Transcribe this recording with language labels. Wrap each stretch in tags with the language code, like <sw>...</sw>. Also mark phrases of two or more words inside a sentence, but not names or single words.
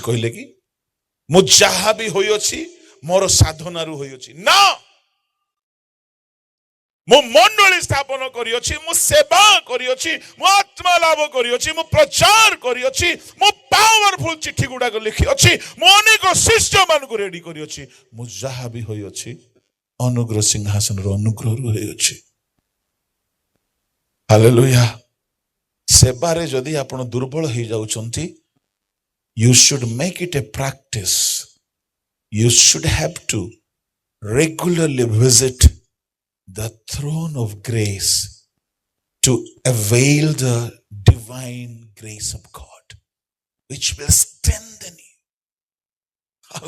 <or>କହିଲେ କି ମୁଁ ଯାହା ବି ହୋଇଅଛି ମୋର ସାଧନାରୁ ହୋଇଅଛି ନା, ମୁଁ ମଣ୍ଡଳୀ ସ୍ଥାପନ କରିଅଛି, ମୁଁ ସେବା କରିଅଛି, ମୁଁ ଆତ୍ମା ଲାଭ କରିଅଛି, ମୁଁ ପ୍ରଚାର କରିଅଛି, ମୁଁ ପାୱାରଫୁଲ ଚିଠି ଗୁଡାକ ଲେଖିଅଛି, ମୁଁ ଅନେକ ଶିଷ୍ୟ ମାନଙ୍କୁ ରେଡି କରିଅଛି। ମୁଁ ଯାହା ବି ହୋଇଅଛି ଅନୁଗ୍ରହ ସିଂହାସନର ଅନୁଗ୍ରହରୁ ହୋଇଅଛି। ହାଲେଲୁୟା। ସେବାରେ ଯଦି ଆପଣ ଦୁର୍ବଳ ହେଇଯାଉଛନ୍ତି,</or> <en>you should make it a practice. You should have to regularly visit the throne of grace to avail the divine grace of God, which will strengthen you.</en>